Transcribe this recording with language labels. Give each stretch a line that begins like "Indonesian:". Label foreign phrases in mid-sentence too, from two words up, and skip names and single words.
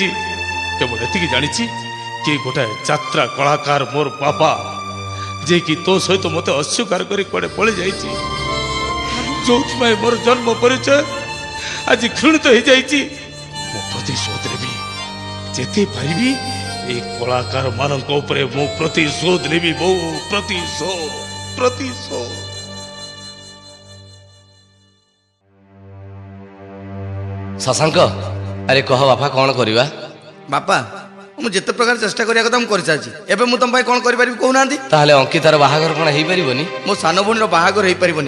Odia: କେବଳ ଏତିକି ଜାଣିଛି କିଏ ଗୋଟାଏ ଯାତ୍ରା କଳାକାର ମୋର ବାପା, ଯେ କି ତୋ ସହିତ ମୋତେ ଅସ୍ୱୀକାର କରି କୁଆଡ଼େ ପଳେଇ ଯାଇଛି। ଯୋଉଥିପାଇଁ ମୋର ଜନ୍ମ ପରିଚୟ ଆଜି ଘୃଣିତ ହେଇଯାଇଛି। ମୁଁ ପ୍ରତିଶୋଧ ନେବି, ଯେତେ ପାରିବି ଏଇ କଳାକାର ମାନକ ଉପରେ ମୁଁ ପ୍ରତିଶୋଧ ନେବି ବୋଉ, ପ୍ରତିଶୋଧ ପ୍ରତିଶୋଧ। ଶଶାଙ୍କ, ଆରେ କହ ବାପା କ'ଣ କରିବା? ବାପା ମୁଁ ଯେତେ ପ୍ରକାର ଚେଷ୍ଟା କରିବା କଥା ମୁଁ କରିସାରିଛି। ଏବେ ମୁଁ ତମ ପାଇଁ କ'ଣ କରିପାରିବି କହୁନାହାନ୍ତି? ତାହେଲେ ଅଙ୍କିତାର ବାହାଘର କ'ଣ ହେଇପାରିବନି? ମୋ ସାନ ଭଉଣୀର ବାହାଘର ହେଇପାରିବନି।